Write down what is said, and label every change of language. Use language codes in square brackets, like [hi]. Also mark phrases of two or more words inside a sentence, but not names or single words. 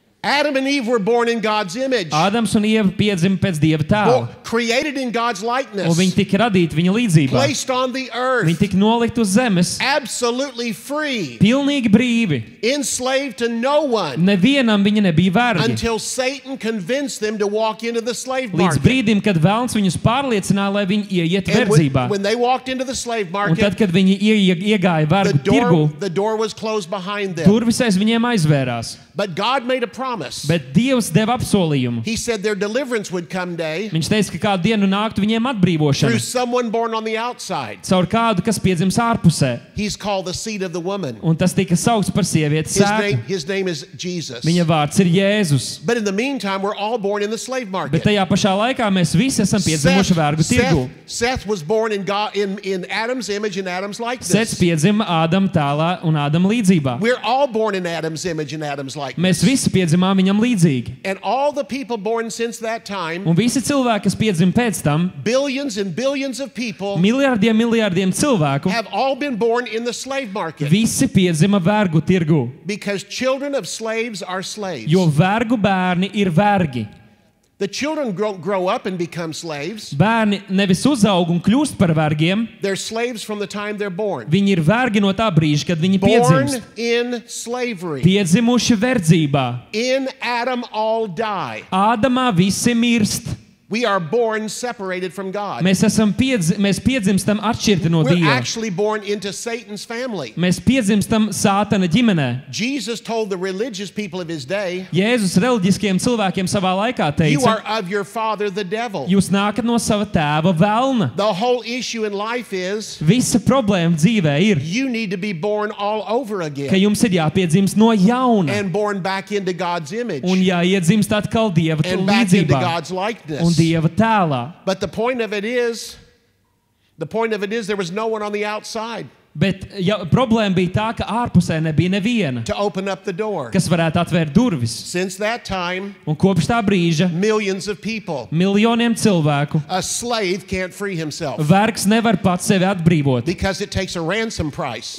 [en] Adam and Eve were born in God's image. [lv] Ādams un Ieva piedzima pēc Dieva tēla. [en] Created in God's likeness. [lv] Un viņi tika radīti viņa līdzībā. [en] Placed on the earth. [lv] Viņi tika nolikt uz zemes. [en] Absolutely free. [lv] Pilnīgi brīvi. [en] Enslaved to no one. [lv] Nevienam viņi nebija vergi. [en] Until Satan convinced them to walk into the slave [lv] Līdz [en] market. [lv] brīdim, kad velns viņus pārliecināja, lai viņi ieiet verdzībā. [en] When they walked into the slave [lv] Un [en] market, [lv] tad, kad viņi iegāja vergu tirgu, [en] the door was closed behind them. [lv] durvis aiz viņiem aizvērās. [en] But God made a promise. [lv] Bet Dievs deva apsolījumu. [en] He said their deliverance would come day [lv] Viņš teica, ka kādu dienu nāktu viņiem atbrīvošana. [en] through someone born on the outside. [lv] Caur kādu, kas piedzims ārpusē. [en] He's called the seed of the woman. [lv] Un tas tika saukts par sievietes sēklu. [en] His name is Jesus. [lv] Viņa vārds ir Jēzus. [en] But in the meantime, we're all born in the slave market. [lv] Bet tajā pašā laikā mēs visi esam piedzimuši vergu tirgu. [en] Seth was born in Adam's image and Adam's likeness. [lv] Sets piedzima Ādama tēlā un Ādama līdzībā. [en] We're all born in Adam's image and Adam's likeness. [lv] Mēs visi piedzimām viņam līdzīgi. [en] And all the people born since that time, [lv] Un visi cilvēki, kas piedzima pēc tam, [en] billions and billions of people, [lv] miljardiem cilvēku, [en] have all been born in the slave market. [lv] visi piedzima vergu tirgu. [en] Because children of slaves are slaves. [lv] Jo vergu bērni ir vergi. [en] The children grow up and become slaves. [lv] Bērni nevis uzaug un kļūst par vergiem, [en] They're slaves from the time they're born. [lv] viņi ir vergi no tā brīža, kad viņi [en] Born [lv] piedzimst. [en] in slavery. [lv] Piedzimuši verdzībā. [en] In Adam all die. [lv] Ādamā visi mirst. [en] We are born separated from God. [lv] Mēs piedzimstam atšķirti no [en] We're [lv] Dieva. [en] actually born into Satan's family. [lv] Mēs piedzimstam Sātana ģimenē. [en] Jesus told the religious people of his day, [lv] Jēzus reliģiskiem cilvēkiem savā laikā [en] you [lv] teica, [en] are of your father the devil. [lv] jūs nākat no sava tēva velna. [en] The whole issue in life is [lv] Visa problēma dzīvē ir, [en] you need to be born all over [lv] ka [en] again [lv] jums ir jāpiedzimst no jauna [en] and born back into God's image [lv] un jāiedzimst atkal Dieva [en] and back into [lv] līdzībā [en] God's [lv] un [en] likeness. [lv] Dieva tēlā. [en] But the point of it is there was no one on the outside [lv] Bet problēma bija tā, ka ārpusē nebija neviena, [en] to open up the door. [lv] kas varētu atvērt durvis. [en] Since that time, [lv] Un kopš tā brīža [en] millions of people. [lv] miljoniem cilvēku [en] A slave can't free himself [lv] vergs nevar pats sevi atbrīvot, [en] because it takes a ransom price.